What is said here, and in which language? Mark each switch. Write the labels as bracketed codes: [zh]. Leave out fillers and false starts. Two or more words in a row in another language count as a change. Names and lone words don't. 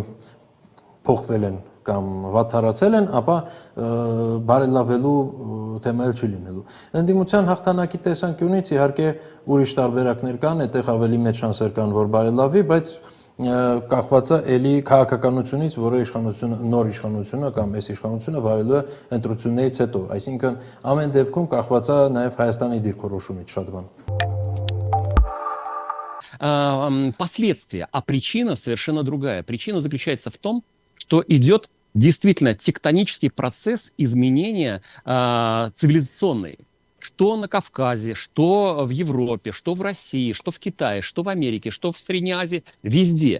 [hy] փոխվել են կամ վատթարացել են, ապա բարելավելու թեմա չի լինելու։ Ընդդիմության հաղթանակի տեսանկյունից իհարկե ուրիշ տարբերակներ կան, այդտեղ ավելի մեծ շանսեր կան, որ բարելավի, բայց կախված է էլի քաղաքականությունից, որը նոր իշխանությունը կամ այս իշխանությունը վարելու է ընտրություններից հետո, այսինքն ամեն դեպքում կախված է նաև Հայաստանի դիրքորոշումից շատ բան։ [ru] Последствия, а причина совершенно другая. Причина заключается в том, что идет действительно тектонический процесс изменения цивилизационный. Что на Кавказе, что в Европе, что в России, что в Китае, что в Америке, что в Средней Азии, везде.